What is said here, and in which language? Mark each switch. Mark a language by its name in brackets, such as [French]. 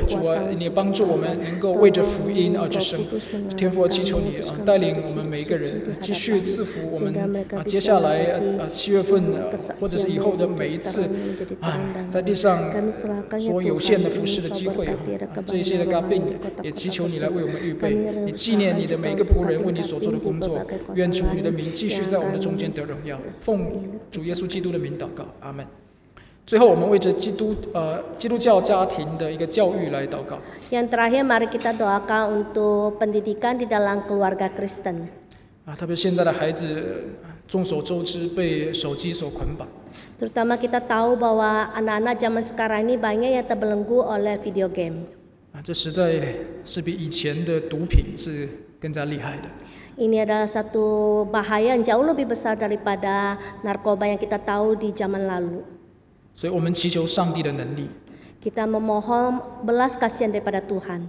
[Chinese] 主啊，你帮助我们能够为着福音而去生。天父，祈求你带领我们每一个人，继续赐福我们接下来7月份或者是以后的每一次在地上所有限的服侍的机会这一些的病也祈求你来为我们预备，你纪念你的每一个仆人为你所做的工作，愿主你的名继续在我们的中间得荣耀，奉主耶稣基督的名祷告，阿门。最后，我们为着基督教家庭的一个教育来祷告。 [Indonesian] Yang terakhir, mari kita doakan untuk pendidikan di dalam keluarga Kristen. [Chinese] 特别现在的孩子，众所周知被手机所捆绑。 [Indonesian] Terutama kita tahu bahwa anak-anak zaman sekarang ini banyak yang terbelenggu oleh video game. [Chinese] 这实在是比以前的毒品是更加厉害的。 [Indonesian] Ini adalah satu bahaya yang jauh lebih besar daripada narkoba yang kita tahu di zaman lalu. [Chinese] 所以我们祈求上帝的能力。 [Indonesian] Kita memohon belas kasihan daripada Tuhan.